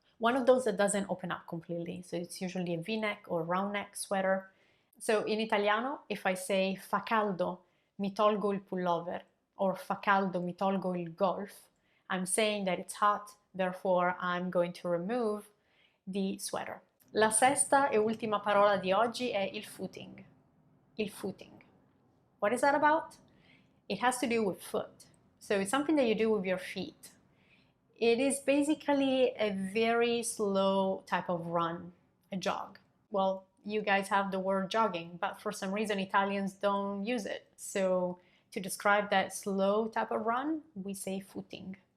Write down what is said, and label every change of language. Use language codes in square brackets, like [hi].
[en] One of those that doesn't open up completely. So it's usually a V-neck or round neck sweater. So in Italiano, if I say [it] fa caldo, mi tolgo il pullover, [en] or [it] fa caldo, mi tolgo il golf, [en] I'm saying that it's hot, therefore I'm going to remove the sweater. [it] La sesta e ultima parola di oggi è il footing. [en] Il footing. What is that about? It has to do with foot. So it's something that you do with your feet. It is basically a very slow type of run, a jog. Well, you guys have the word jogging, but for some reason Italians don't use it. So to describe that slow type of run, we say footing.